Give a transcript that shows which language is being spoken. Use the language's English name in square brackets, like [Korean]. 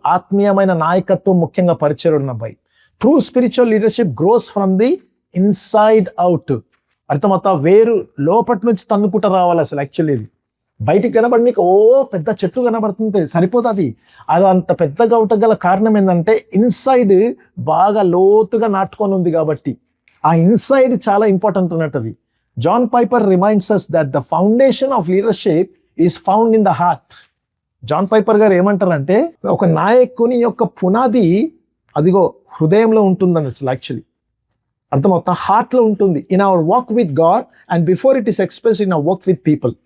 [Telugu] ఆత్మీయమైన నాయకత్వం ముఖ్యంగా పరిచయం అబ్బాయి. [English] True spiritual leadership grows from the inside out. [Telugu] అర్థమవుతా? వేరు లోపటి నుంచి తన్నుకుంటూ రావాలి. అసలు యాక్చువల్లీ ఇది బయటికి కనబడి నీకు పెద్ద చెట్టు కనబడుతుంది సరిపోతుంది. అది అంత పెద్దగా గల కారణం ఏంటంటే ఇన్సైడ్ బాగా లోతుగా నాటుకొని ఉంది కాబట్టి. ఆ ఇన్సైడ్ చాలా ఇంపార్టెంట్ అన్నట్టు. [English] John Piper reminds us that the foundation of leadership is found in the heart. [Telugu] John Piper గారు ఏమంటారంటే, ఒక నాయకుని యొక్క పునాది అదిగో హృదయంలో ఉంటుందని యాక్చువల్లీ అర్థమవుతా, హార్ట్లో ఉంటుంది. [English] In our walk with God and before it is express in our work with people.